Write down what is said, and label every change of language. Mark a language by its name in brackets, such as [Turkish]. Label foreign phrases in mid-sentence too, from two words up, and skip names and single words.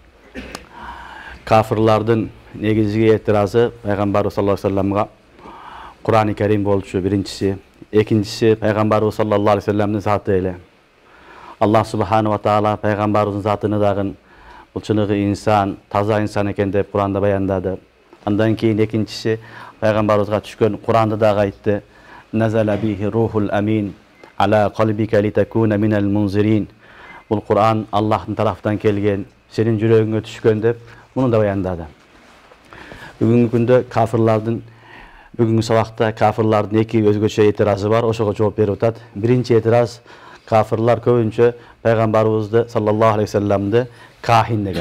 [Kyrgyz] Кафырлардын негизги этиразы Пайгамбарыбыз [Arabic] صلى الله عليه [Kyrgyz] вассаламга Кур'ан-ы Керим болчу биринчиси. Экинчиси Пайгамбарыбыз [Arabic] صلى الله عليه [Kyrgyz] вассаламдын заты эле. [Arabic] الله سبحانه وتعالى [Kyrgyz] Пайгамбарыбыздын затыны дагы бул чыныгы инсан, таза инсан экен деп Кур'анда баяндады. Андан кийин экинчиси Пайгамбарыбызга түшкөн Кур'анды дагы айтты. [Arabic] نزل به الروح الأمين على قلبك لتكون من المنذرين. [Kyrgyz] Бул Кур'ан Аллахтын тарафтан келген, сенин жүрөгүңө түшкөн деп муну да баяндады. Бүгүнкү күндө бүгүнкү сабакта кафырлардын эки өзгөчө этиразы бар, ошого жооп берип атат. Биринчи этираз, кафырлар көбүнчө Пайгамбарыбызды [Arabic] صلى الله عليه [Kyrgyz] вассаламды кахин деген.